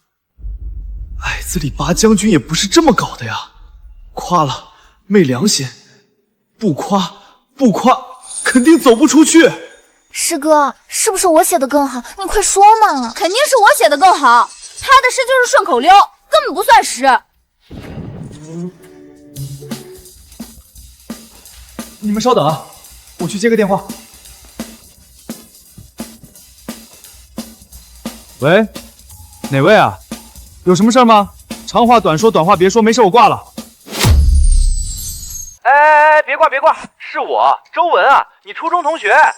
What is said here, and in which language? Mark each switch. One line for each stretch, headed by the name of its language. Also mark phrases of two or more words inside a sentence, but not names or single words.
Chinese: 矮子里拔将军也不是这么搞的呀，夸了昧良心，不夸肯定走不出去。师哥，是不是我写的更好？你快说嘛！肯定是我写的更好，他的诗就是顺口溜，根本不算诗。你们稍等啊，我去接个電話。喂，哪位啊？有什麼事嗎？長話短說，短話別說，沒事我掛了。哎，別掛，是我，周文啊，你初中同學。